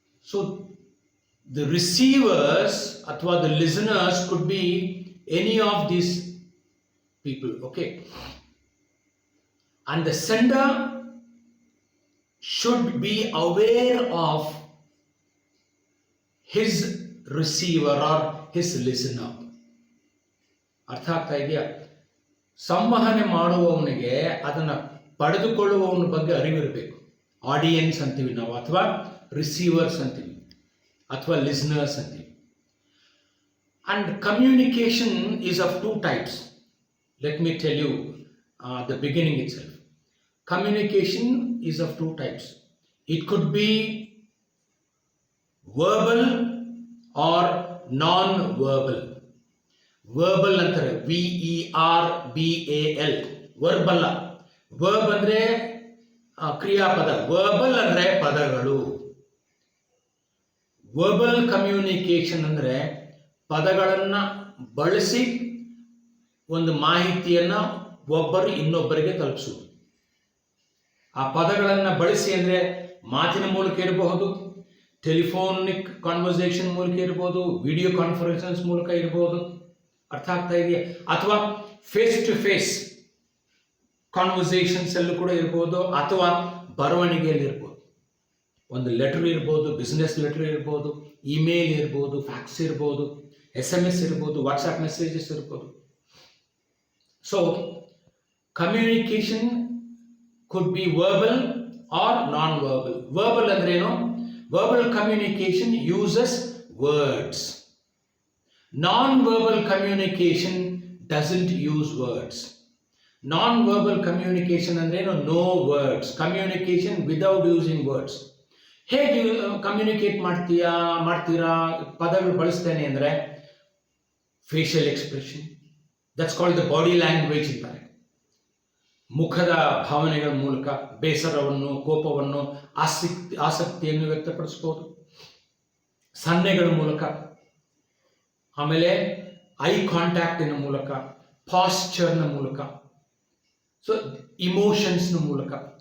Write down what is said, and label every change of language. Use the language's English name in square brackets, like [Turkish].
[English] So the receivers athwa the listeners could be any of these people, okay. And the sender should be aware of his receiver or his listener. [Kannada] ಅರ್ಥ ಆಗ್ತಾ ಇದೆಯಾ? ಸಂವಹನೆ ಮಾಡುವವನಿಗೆ ಅದನ್ನು ಪಡೆದುಕೊಳ್ಳುವವನ ಬಗ್ಗೆ ಅರಿವಿರಬೇಕು. Audience ಅಂತೀವಿ ನಾವು, ಅಥವಾ ರಿಸೀವರ್ಸ್ ಅಂತೀವಿ, ಅಥವಾ ಲಿಸನರ್ಸ್ ಅಂತೀವಿ. [English] And communication is of two types. Let me tell you the beginning itself. Communication is of two types. It could be verbal or non-verbal. Verbal ಅಂತಾರೆ, VERBAL, verbal. Verb ಅಂದರೆ [Kannada] ಕ್ರಿಯಾಪದ. Verbal ಅಂದರೆ ಪದಗಳು. Verbal communication ಅಂದರೆ ಪದಗಳನ್ನು ಬಳಸಿ ಒಂದು ಮಾಹಿತಿಯನ್ನು ಒಬ್ಬರು ಇನ್ನೊಬ್ಬರಿಗೆ ತಲುಪಿಸುವುದು. ಆ ಪದಗಳನ್ನು ಬಳಸಿ ಅಂದರೆ ಮಾತಿನ ಮೂಲಕ ಇರಬಹುದು, ಟೆಲಿಫೋನಿಕ್ ಕಾನ್ವರ್ಸೇಷನ್ ಮೂಲಕ ಇರ್ಬೋದು, ವಿಡಿಯೋ ಕಾನ್ಫರೆನ್ಸಸ್ ಮೂಲಕ ಇರ್ಬೋದು, ಅರ್ಥ ಆಗ್ತಾ ಇದೆಯಾ, ಅಥವಾ ಫೇಸ್ ಟು ಫೇಸ್ ಕಾನ್ವರ್ಸೇಷನ್ಸ್ ಅಲ್ಲೂ ಕೂಡ ಇರ್ಬೋದು, ಅಥವಾ ಬರವಣಿಗೆಯಲ್ಲಿ ಇರ್ಬೋದು. ಒಂದು ಲೆಟರ್ ಇರ್ಬೋದು, ಬಿಸ್ನೆಸ್ ಲೆಟರ್ ಇರ್ಬೋದು, ಇಮೇಲ್ ಇರ್ಬೋದು, ಫ್ಯಾಕ್ಸ್ ಇರ್ಬೋದು, SMS ಇರ್ಬೋದು, ವಾಟ್ಸಪ್ ಮೆಸೇಜಸ್ ಇರ್ಬೋದು. [English] So communication could be verbal or non-verbal. [Kannada] Verbal ಅಂದ್ರೇನು? [English] Verbal communication uses words. Non-verbal communication doesn't use words. Non-verbal communication ಅಂದ್ರೇನು? No words. Communication without using words. [Kannada] ಹೇಗೆ communicate ಮಾಡ್ತೀರಾ ಪದಗಳು ಬಳಸ್ತೇನೆ ಅಂದರೆ facial expression, [English] that's called the body language [Kannada] ಅಂತಾರೆ. ಮುಖದ ಭಾವನೆಗಳ ಮೂಲಕ ಬೇಸರವನ್ನು, ಕೋಪವನ್ನು, ಆಸಕ್ತಿಯನ್ನು ವ್ಯಕ್ತಪಡಿಸ್ಬೋದು, ಸನ್ನೆಗಳ ಮೂಲಕ, ಆಮೇಲೆ ಐ ಕಾಂಟ್ಯಾಕ್ಟಿನ ಮೂಲಕ, ಪಾಸ್ಚರ್ನ ಮೂಲಕ, ಸೊ ಇಮೋಷನ್ಸ್ನ ಮೂಲಕ.